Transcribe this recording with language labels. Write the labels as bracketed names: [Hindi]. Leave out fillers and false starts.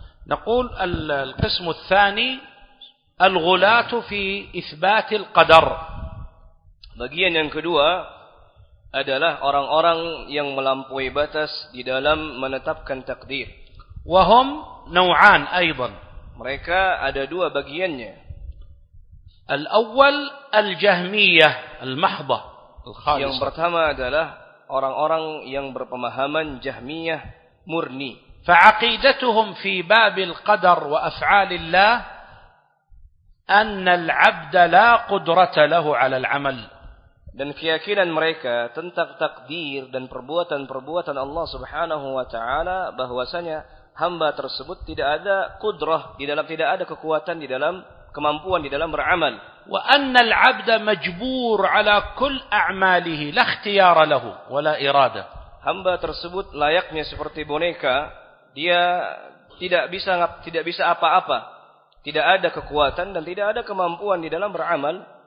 [Arabic] Naqul al-qism ats-tsani الغلات في إثبات القدر. [Indonesian] Bagian yang kedua adalah orang-orang yang melampaui batas di dalam menetapkan takdir. [Arabic] وهم نوعان أيضا. [Indonesian] Mereka ada dua bagiannya. [Arabic] الأول الجهمية المحضة. [Indonesian] Yang pertama adalah orang-orang yang berpemahaman Jahmiyah murni. [Arabic] فعقيدتهم في باب القدر وأفعال الله أن العبد لا قدرة له على العمل. [Indonesian] Dan keyakinan mereka tentang takdir dan perbuatan-perbuatan Allah Subhanahu wa taala bahwasanya hamba tersebut tidak ada kudrah di dalam, tidak ada kekuatan di dalam, kemampuan di dalam beramal. [Arabic] وأن العبد مجبور على كل أعماله لا اختيار له ولا إرادة. [Indonesian] Hamba tersebut layaknya seperti boneka, dia tidak bisa apa-apa. Tidak ada kekuatan dan tidak ada kemampuan di dalam beramal.